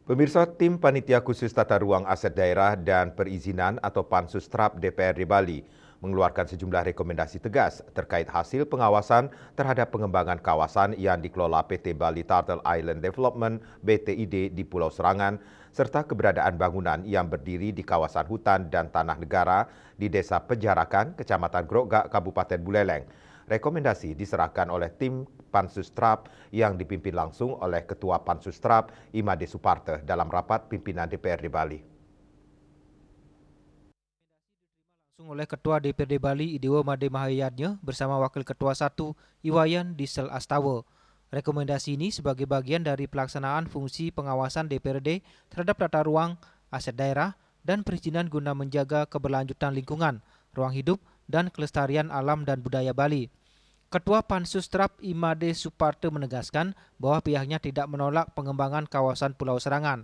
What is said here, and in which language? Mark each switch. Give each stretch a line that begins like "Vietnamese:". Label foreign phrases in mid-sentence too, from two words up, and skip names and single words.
Indonesian: Pemirsa, tim Panitia Khusus Tata Ruang Aset Daerah dan Perizinan atau Pansus TRAP DPRD Bali mengeluarkan sejumlah rekomendasi tegas terkait hasil pengawasan terhadap pengembangan kawasan yang dikelola PT Bali Turtle Island Development (BTID) di Pulau Serangan, serta keberadaan bangunan yang berdiri di kawasan hutan dan tanah negara di Desa Penjarakan, Kecamatan Grogak, Kabupaten Buleleng. Rekomendasi diserahkan oleh tim Pansus TRAP yang dipimpin langsung oleh Ketua Pansus TRAP Imade Suparte dalam rapat pimpinan DPRD Bali. Langsung oleh Ketua DPRD Bali Idewo Made Mahayadnya bersama Wakil Ketua 1 Iwayan Diesel Astawa. Rekomendasi ini sebagai bagian dari pelaksanaan fungsi pengawasan DPRD terhadap tata ruang, aset daerah, dan perizinan guna menjaga keberlanjutan lingkungan, ruang hidup, dan kelestarian alam dan budaya Bali. Ketua Pansus TRAP Imade Suparte menegaskan bahwa pihaknya tidak menolak pengembangan kawasan Pulau Serangan.